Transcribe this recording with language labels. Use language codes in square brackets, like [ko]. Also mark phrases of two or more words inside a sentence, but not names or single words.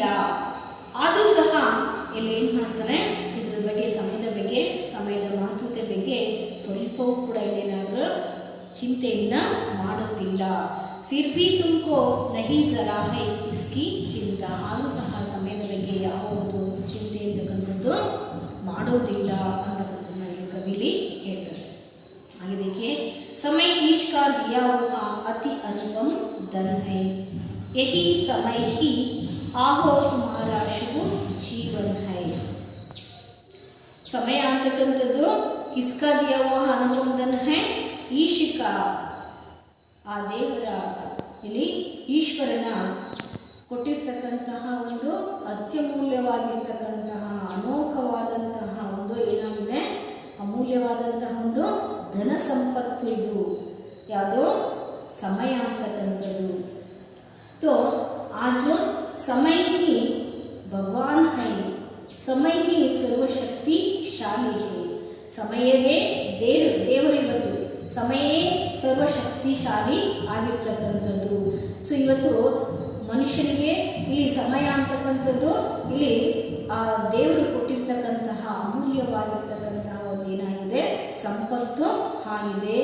[kn] ಆದರೂ ಸಹ ಇಲ್ಲಿ ಏನು ಮಾಡ್ತಾನೆ, ಇದ್ರ ಬಗ್ಗೆ ಸಮಯದ ಮಹತ್ವತೆ ಬಗ್ಗೆ ಸ್ವಲ್ಪವೂ ಕೂಡ ಇಲ್ಲೇನಾದರೂ ಚಿಂತೆಯನ್ನು ಮಾಡುತ್ತಿಲ್ಲ. [hi] फिर भी तुमको नहीं ज़रा है इसकी चिंता. [kn] ಆದರೂ ಸಹ ಸಮಯದ ಬಗ್ಗೆ ಯಾವ ಒಂದು ಚಿಂತೆ ಅಂತಕ್ಕಂಥದ್ದು ಮಾಡೋದಿಲ್ಲ ಅಂತಕ್ಕಂಥದ್ದನ್ನ ಇಲ್ಲಿ ಕವಿಲಿ ಹೇಳ್ತಾರೆ. [hi] आगे देखिए, समय ईश का दिया हुआ अति अनुपम धन है, यही समय ही आहो तुम्हारा शुभ जीवन है. समय ಅಂತಕ್ಕಂಥದ್ದು किसका दिया हुआ अनुपम धन है? ईश का. [kn] ಆ ದೇವರ ಇಲ್ಲಿ ಈಶ್ವರನ ಕೊಟ್ಟಿರ್ತಕ್ಕಂತಹ ಒಂದು ಅತ್ಯಮೂಲ್ಯವಾಗಿರ್ತಕ್ಕಂತಹ ಅನೋಖವಾದಂತಹ ಒಂದು ಏನಾಗಿದೆ, ಅಮೂಲ್ಯವಾದಂತಹ ಒಂದು ಧನ ಸಂಪತ್ತು. ಇದು ಯಾವುದೋ ಸಮಯ ಅಂತಕ್ಕಂಥದ್ದು. [hi] तो आज समय ही भगवान है, समय ही सर्वशक्तिशाली है. [kn] ಸಮಯವೇ ದೇವರು. ಇವತ್ತು ಸಮಯವೇ ಸರ್ವಶಕ್ತಿಶಾಲಿ ಆಗಿರ್ತಕ್ಕಂಥದ್ದು. ಸೊ ಇವತ್ತು ಮನುಷ್ಯನಿಗೆ ಇಲ್ಲಿ ಸಮಯ ಅಂತಕ್ಕಂಥದ್ದು ಇಲ್ಲಿ ಆ ದೇವರು ಕೊಟ್ಟಿರ್ತಕ್ಕಂತಹ ಅಮೂಲ್ಯವಾಗಿರ್ತಕ್ಕಂತಹ ಒಂದು ಏನಾಗಿದೆ, ಸಂಪತ್ತು ಆಗಿದೆ.